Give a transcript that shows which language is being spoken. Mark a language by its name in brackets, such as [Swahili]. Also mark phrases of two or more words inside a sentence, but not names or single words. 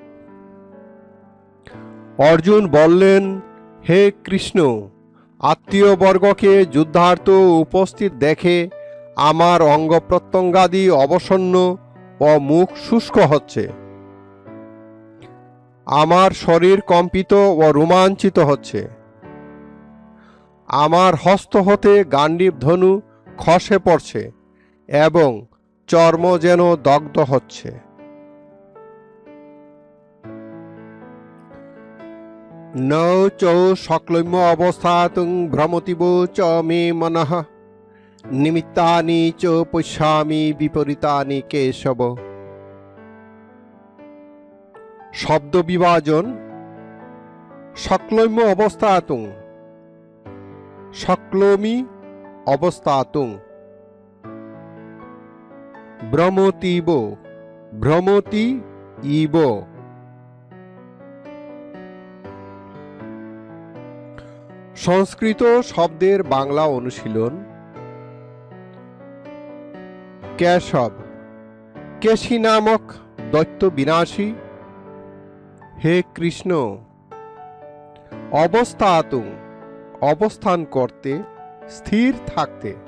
[Bangla] অর্জুন বললেন, হে কৃষ্ণ, আত্মীয়বর্গকে যুদ্ধার্থ উপস্থিত দেখে আমার অঙ্গ প্রত্যঙ্গাদি অবসন্ন ও মুখ শুষ্ক হচ্ছে। আমার শরীর কম্পিত ও রোমাঞ্চিত হচ্ছে। আমার হস্ত হতে গান্ডীব ধনু খসে পড়ছে এবং চর্ম যেন দগ্ধ হচ্ছে। [Sanskrit] ন চ সকলম্য অবস্থাতুং ভ্রমতিব চ মে মনঃ নিমিত্তানি চ পশ্যামি বিপরীতানি কেশব। [Bangla] শব্দ বিভাজন। [Sanskrit] সকলম্য অবস্থাতুং, সকলমি অবস্থাতুং। ভ্রমতিব, ভ্রমতি ইব। [Bangla] সংস্কৃত শব্দের বাংলা অনুশীলন। কেশব, কেশী নামক দৈত্য বিনাশী। হে কৃষ্ণ। অবস্থাতুং অবস্থান করতে, স্থির থাকতে।